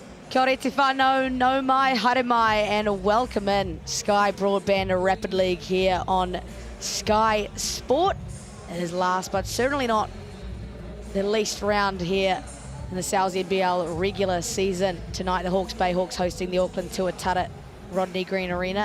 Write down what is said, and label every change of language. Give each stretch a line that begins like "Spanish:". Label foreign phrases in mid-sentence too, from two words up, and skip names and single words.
Māori: Kia ora te whanau, no mai, haere mai,
English: and welcome in Sky Broadband Rapid League here on Sky Sport. It is last, but certainly not the least round here in the NZNBL regular season. Tonight, the Hawke's Bay Hawks hosting the Auckland Tuatara Rodney Green Arena.